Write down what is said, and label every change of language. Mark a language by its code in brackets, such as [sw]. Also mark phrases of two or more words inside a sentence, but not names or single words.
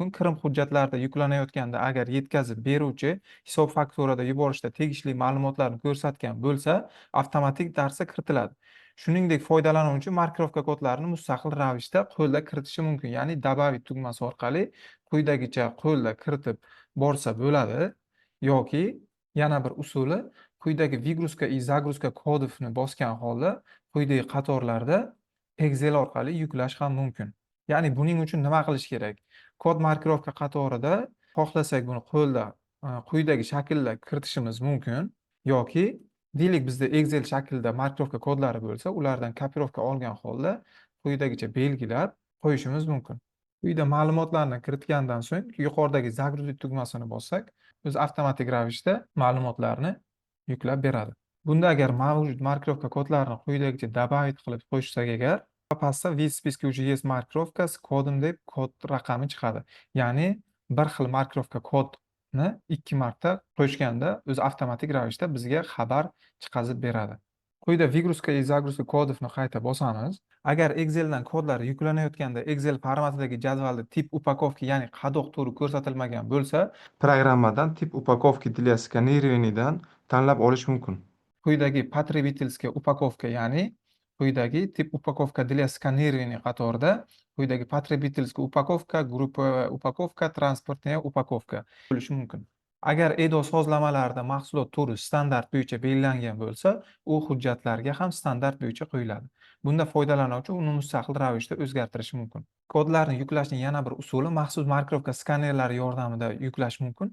[uz] Kirim hujjatlarida yuklanayotganda agar yetkazib beruvchi hisob fakturada yuborishda tegishli ma'lumotlarni ko'rsatgan bo'lsa, avtomatik tarzda kiritiladi. Shuningdek, foydalanuvchi markirovka kodlarini mustaqil ravishda qo'lda kiritishi mumkin. Ya'ni добавить tugmasi orqali quyidagicha qo'lda kiritib borsa bo'ladi yoki yana bir usuli quyidagi [ru] выгрузка и загрузка kodovni [uz] bosgan holda quyidagi qatorlarda Excel orqali yuklash ham mumkin. Ya'ni buning uchun nima qilish kerak? Kod markirovka qatorida xohlasak buni qo'lda quyidagi shaklda kiritishimiz mumkin yoki deylik bizda Excel shaklida markirovka kodlari bo'lsa, ulardan kopirovka olgan holda quyidagicha belgilab qo'yishimiz mumkin. Quyida ma'lumotlarni kiritgandan so'ng yuqoridagi загрузить tugmasini bossak, o'zi avtomatik ravishda ma'lumotlarni yuklab beradi. Bunda agar mavjud markirovka kodlarini quyidagicha добавить qilib qo'shsak agar, pastda [ru] вид списка уже есть маркировка с кодом [uz] deb kod raqami chiqadi. Ya'ni bir xil markirovka kodni ikki marta qo'shganda o'zi avtomatik ravishda bizga xabar chiqazib beradi. Quyida [ru] выгрузка и загрузка kodovni [uz] qayta bosamiz. Agar Exceldan kodlar yuklanayotganda Excel formatidagi jadvalda [ru] тип упаковки, [uz] ya'ni qadoq turi ko'rsatilmagan bo'lsa, programmadan [ru] тип упаковки для сканирование [uz] tanlab olish mumkin. [ru] Quyidagi потребительская упаковка, [uz] ya'ni quyidagi [ru] тип упаковка для сканирования [uz] qatorida quyidagi [ru] потребительская упаковка, групповая упаковка, транспортная упаковка [uz] bo'lishi mumkin. Agar EDO sozlamalarida mahsulot turi standart bo'yicha belgilangan bo'lsa, u hujjatlarga ham standart bo'yicha qo'yiladi. Bunda foydalanuvchi uni mustaqil ravishda o'zgartirishi mumkin. Kodlarni yuklashning yana bir usuli maxsus markirovka skanerlari yordamida yuklash mumkin.